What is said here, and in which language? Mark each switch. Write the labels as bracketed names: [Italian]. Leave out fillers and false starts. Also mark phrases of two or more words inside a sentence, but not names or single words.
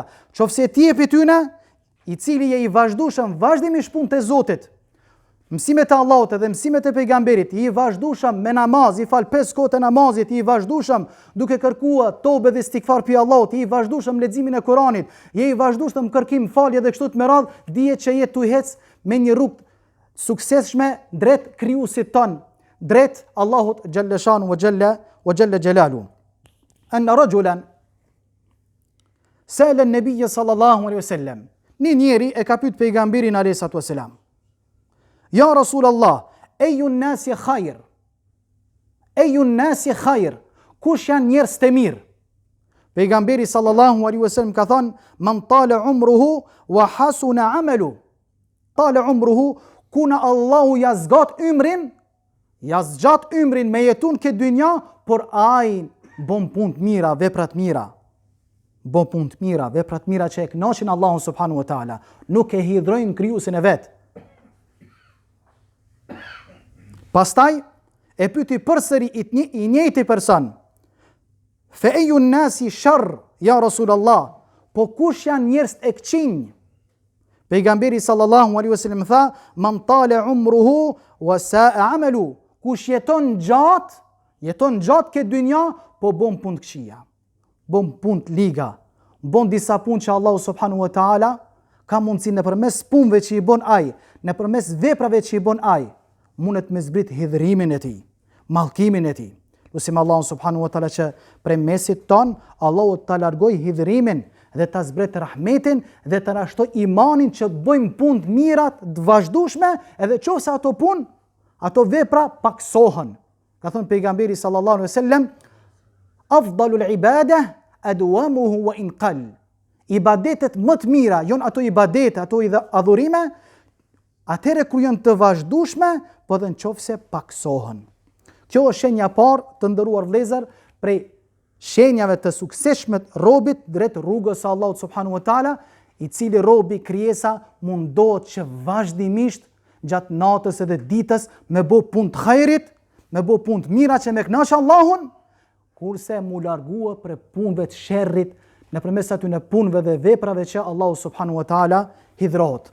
[Albanian] Qofse ti je tyne, i cili je i vazhdueshëm vazhdimisht punë të Zotit, mësimet e Allahut edhe mësimet e pejgamberit, i vazhdueshëm me namaz, i fal 5 kohë të namazit, i vazhdueshëm duke kërkuar tobe dhe istighfar pi Allahut, i vazhdueshëm leximin e Kuranit, je i vazhdueshëm kërkim falje dhe kështu të me radhë, dije që je tu hec me një rrugë suksesshme drejt krijuesit ton, drejt Allahut [Arabic] جل شأنه وجل جلاله. أن رجلا سأل النبي صلى الله عليه وسلم. [Albanian] Një njeri e ka pyet pejgamberin [Arabic] عليه الصلاة والسلام: "يا رسول الله، أي الناس خير? أي الناس خير? [Albanian] Kush janë njerëz të mirë?" [Arabic] Pejgamberi صلى الله عليه وسلم [Albanian] ka thënë: [Arabic] "من طال عمره وحسن عمله." طال عمره, [Albanian] kuna Allahu ja zgjat ymrin me jetun këtë dynja, por ai bën punë të mira, vepra të mira. Bën punë të mira, vepra të mira që e kënaqin Allahun [Arabic] سبحانه وتعالى, [Albanian] nuk e hidhrojnë krijuesin e vet. Pastaj e pyeti përsëri i njëjti person: [Arabic] "فأي الناس شر يا رسول الله?" [Albanian] Po kush janë njerëz e këqinj? [Arabic] Pejgamberi صلى الله عليه وسلم tha: "من طال عمره وساء عمله." [Albanian] Kush jeton gjatë këtë dynja, po bën punë të këqija. Bën punë të liga, bën disa punë që Allahu [Arabic] سبحانه وتعالى [Albanian] ka mundësi nëpërmes punëve që i bën ai, nëpërmes veprave që i bën ai, mundet me zbrit hidhrimin e tij, mallkimin e tij. Lusim Allahun [Arabic] سبحانه وتعالى [Albanian] që prej mesit ton Allahu ta largoj hidhrimin dhe ta zbret rahmetin dhe ta rashtoj imanin që të bëjmë punë të mira të vazhdueshme, edhe nëse ato punë, ato vepra paksohen. Ka thënë pejgamberi [Arabic] صلى الله عليه وسلم أفضل العبادة أدومها وإن قل." [Albanian] Ibadetet më të mira, jon ato ibadete, ato adhurime, atëherë kur janë të vazhdueshme, po edhe nëse paksohen. Kjo është shenja parë, të nderuar vëllezër, prej shenjave të suksesshme të robit drejt rrugës së Allahut [Arabic] سبحانه وتعالى, [Albanian] i cili robi krijesa mundohet që vazhdimisht gjatë natës edhe ditës me bë punë të hajrit, me bë punë të mira që me kënaq Allahun, kurse mu largua për punëve të sherrit nëpërmes atyre punëve dhe veprave që Allahu [Arabic] سبحانه وتعالى [Albanian] hidhrohet.